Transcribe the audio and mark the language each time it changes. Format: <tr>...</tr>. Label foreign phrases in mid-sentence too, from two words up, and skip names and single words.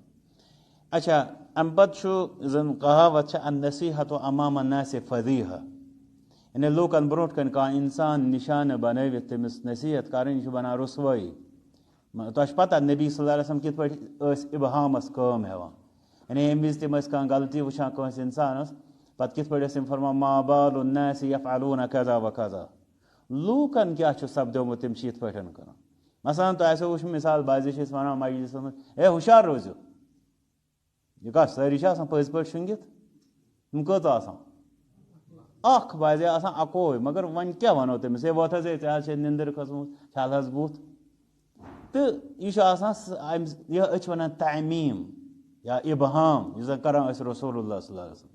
<ks>اچھا ام پتہ زن کہاوت</ks> <ar>النصیحت امام الناس فضیحہ</ar> <ks>یعنی لوکن برونٹ کن کانٛہہ انسان نشانہ بنٲوِتھ تٔمِس نصیحت کرٕنۍ یہِ چھُ بنان رسوٲیی. تۄہہِ چھُ پتہ نبی</ks> <ar>صلی اللہ علیہ وسلم</ar> <ks>کِتھ پٲٹھۍ ٲسۍ ابہامس کٲم ہٮ۪وان یعنی ییٚمہِ وِزِ تِم ٲسۍ کانٛہہ غلطی وٕچھان کٲنٛسہِ اِنسانس پتہٕ کِتھ پٲٹھۍ ٲسۍ تِم فرمان</ks> <ar>ما بال الناس یفعلون کذا وکذا</ar> <ks>لوٗکن کیٛاہ چھُ سپدیومُت تِم چھِ یِتھ پٲٹھۍ کران. مثلاً تۄہہِ آسیو وٕچھمُت مِثال بعضے چھِ أسۍ ونان مجلسس منٛز ہے ہُشار روٗزِو یہِ کتھ سٲری چھِ آسان پٔزۍ پٲٹھۍ شٔنٛگِتھ یِم کٔژ آسان اکھ بعضے آسان اکوے مگر وۄنۍ کیٛاہ ونو تٔمِس ہے وۄتھ حظ ہے ژےٚ حظ چھے نِندٕر کھٔژمٕژ چھل حظ بُتھ تہٕ یہِ چھُ آسان یہِ أسۍ چھِ ونان تعمیٖم یا اِبہام یُس زن کران ٲسۍ رسول اللہ</ks> <ar>صلی اللہ علیہ وسلم.</ar>